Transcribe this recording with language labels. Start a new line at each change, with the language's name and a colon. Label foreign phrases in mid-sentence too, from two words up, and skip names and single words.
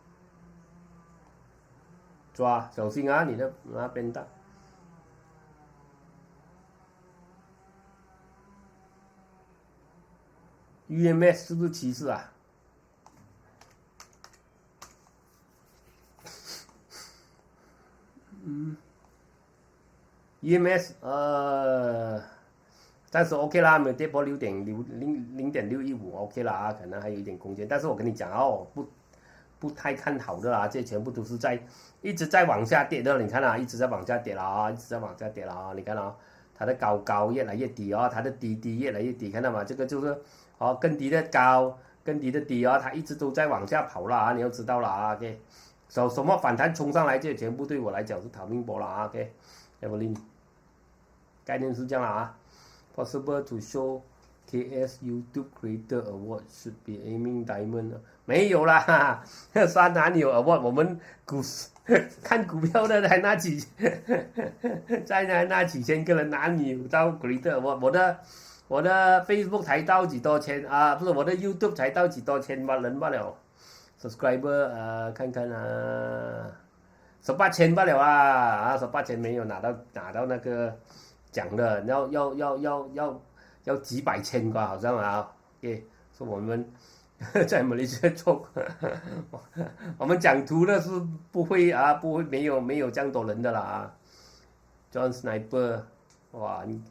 Chinese: 抓小心啊，你的變大。UMS 是不是趨勢啊？EMS 暫時 OK 啦，沒有跌破0.615 OK 啦啊，可能還有一點空間，但是我跟你講哦，不太看好的啦，這全部都是一直在往下跌的，你看啊，一直在往下跌了啊，你看啊，它的高越來越低啊，它的低越來越低，看到嗎？這個就是更低的高，更低的低啊，它一直都在往下跑了啊，你要知道了啊 ，OK。什麼反彈衝上來，這全部對我來講是逃命波了啊 ，OK，Evelyn， 概念是這樣了啊 ，
English: possible to show KS YouTube Creator Award should be aiming diamond
Chinese: 沒有啦，算哪裡有 award？我們看股票的才那幾，在那幾千個人哪裡有到 Creator Award？我的 Facebook 才到幾多千啊？不是我的 YouTube 才到幾多千人罷了 ，subscriber 看看啊，18千罷了啊，18千沒有拿到那個獎的，要幾百千吧，好像啊，說我們在馬來西亞做，我們講圖的是不會沒有這樣多人的啦啊 ，John Sniper， 哇